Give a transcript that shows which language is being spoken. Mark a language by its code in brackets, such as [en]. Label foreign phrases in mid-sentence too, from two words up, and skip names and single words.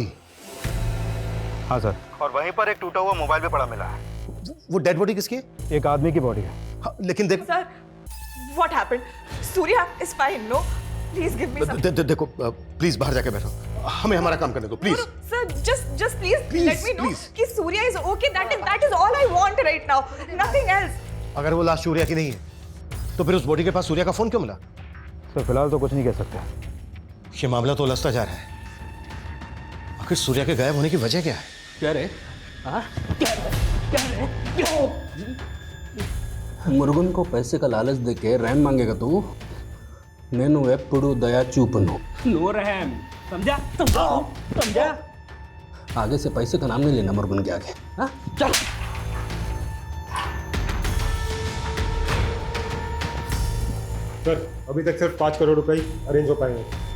[hi] हाँ सर, और वहीं पर एक टूटा हुआ मोबाइल भी पड़ा मिला है। वो डेड बॉडी किसकी है? एक आदमी की बॉडी है। हाँ, लेकिन देख [en] Sir, what happened? Surya is fine, no? Please give me some. [hi] देखो प्लीज बाहर जाके बैठो, हमें हमारा काम करने दो प्लीज। [en] Sir just please let me know please. कि Surya is okay. That is all I want right now, nothing else. [hi] अगर वो लाश सूर्या की नहीं है तो फिर उस बॉडी के पास सूर्या का फोन क्यों मिला? सर फिलहाल तो कुछ नहीं कह सकते। ये मामला तो उलझता जा रहा है। आखिर सूर्या के गायब होने की वजह क्या है? क्या रे? मुर्गन को पैसे का लालच देके रैम मांगेगा तू? [te] నేను ఎప్పుడు దయా చూపను। [hi] नो रहम, समझा? समझा? आगे से पैसे का नाम नहीं लेना मुर्गन के आगे। हाँ चल। सर अभी तक सिर्फ 5 करोड़ रुपए अरेंज हो पाए हैं।